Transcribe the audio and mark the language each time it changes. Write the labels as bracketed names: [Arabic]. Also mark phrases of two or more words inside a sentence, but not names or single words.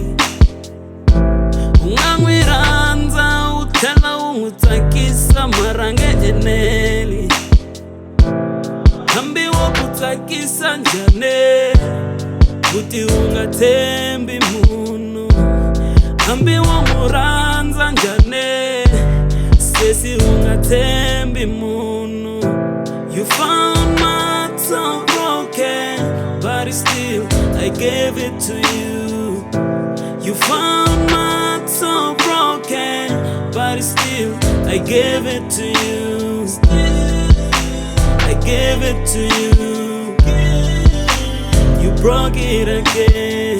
[Tsonga] U nga n'wi rhandza u tlhela u n'wi tsakisa mara nge eneli. Hambi wo ku tsakisa njhani uti u nga tshembi munhu. Hambi wo n'wi rhandza njhani sesi u nga tshembi munhu. [English] You found my so broken but still I gave it to you. You found my so broken but still I gave it to you. I gave it to you. You broke it again.